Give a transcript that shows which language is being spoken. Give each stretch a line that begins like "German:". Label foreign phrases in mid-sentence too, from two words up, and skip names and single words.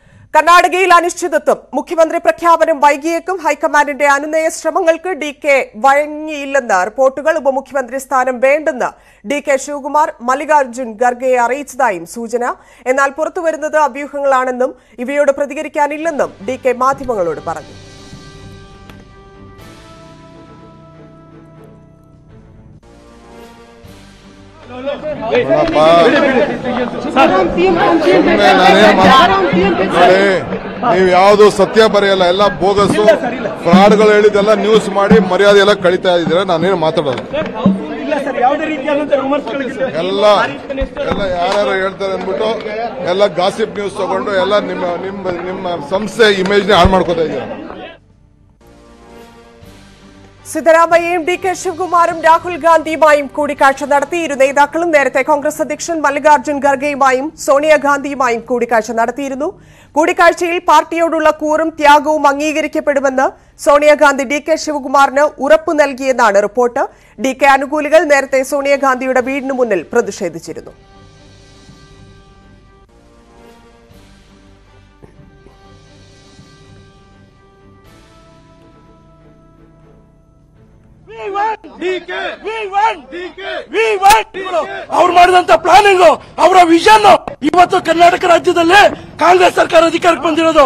Malayalam: കർണാടകയിൽ അനിശ്ചിതത്വം. മുഖ്യമന്ത്രി പ്രഖ്യാപനം വൈകിയേക്കും. ഹൈക്കമാൻഡിന്റെ അനുനയ ശ്രമങ്ങൾക്ക് ഡി.കെ. വഴങ്ങിയില്ലെന്ന് റിപ്പോർട്ടുകൾ. ഉപമുഖ്യമന്ത്രി സ്ഥാനം വേണ്ടെന്ന് ഡി.കെ. ശിവകുമാർ മല്ലികാർജ്ജുൻ ഖർഗെയെ അറിയിച്ചതായും സൂചന. എന്നാൽ പുറത്തുവരുന്നത് അഭ്യൂഹങ്ങളാണെന്നും ഇവയോട് പ്രതികരിക്കാനില്ലെന്നും ഡി.കെ. മാധ്യമങ്ങളോട് പറഞ്ഞു.
Kannada: ನೀವು ಯಾವುದು ಸತ್ಯ ಬರೆಯಲ್ಲ, ಎಲ್ಲ ಬೋಗಸ್ಸು ಫ್ರಾಡ್ಗಳು ಹೇಳಿದೆಲ್ಲ ನ್ಯೂಸ್ ಮಾಡಿ ಮರ್ಯಾದೆ ಎಲ್ಲ ಕಳೀತಾ ಇದ್ದೀರಾ. ನಾನೇನು ಮಾತಾಡೋದು ಎಲ್ಲ ಯಾರ್ಯಾರು ಹೇಳ್ತಾರೆ ಅಂದ್ಬಿಟ್ಟು ಎಲ್ಲ
English: gossip news
Kannada: ತಗೊಂಡು ಎಲ್ಲ ನಿಮ್ಮ ಸಂಸ್ಥೆ ಇಮೇಜ್ನ ಹಾಳು ಮಾಡ್ಕೋತಾ ಇದ್ದೀರಾ.
Malayalam: സിദ്ധരാമയ്യയും ഡി.കെ. ശിവകുമാറും രാഹുൽ ഗാന്ധിയുമായും കൂടിക്കാഴ്ച നടത്തി. ഇരു നേതാക്കളും നേരത്തെ കോൺഗ്രസ് അധ്യക്ഷൻ മല്ലികാർജ്ജുൻ ഖർഗെയുമായും സോണിയാഗാന്ധിയുമായും കൂടിക്കാഴ്ച നടത്തിയിരുന്നു. കൂടിക്കാഴ്ചയിൽ പാർട്ടിയോടുള്ള കൂറും ത്യാഗവും അംഗീകരിക്കപ്പെടുമെന്ന് സോണിയാഗാന്ധി ഡി.കെ. ശിവകുമാറിന് ഉറപ്പു നൽകിയെന്നാണ് റിപ്പോർട്ട്. ഡി.കെ. അനുകൂലികൾ നേരത്തെ സോണിയാഗാന്ധിയുടെ വീടിന് മുന്നിൽ പ്രതിഷേധിച്ചിരുന്നു.
Kannada: ಅವ್ರು ಮಾಡಿದಂತ ಪ್ಲಾನಿಂಗ್, ಅವರ ವಿಷನ್ ಇವತ್ತು ಕರ್ನಾಟಕ ರಾಜ್ಯದಲ್ಲಿ ಕಾಂಗ್ರೆಸ್ ಸರ್ಕಾರ ಅಧಿಕಾರಕ್ಕೆ ಬಂದಿರೋದು.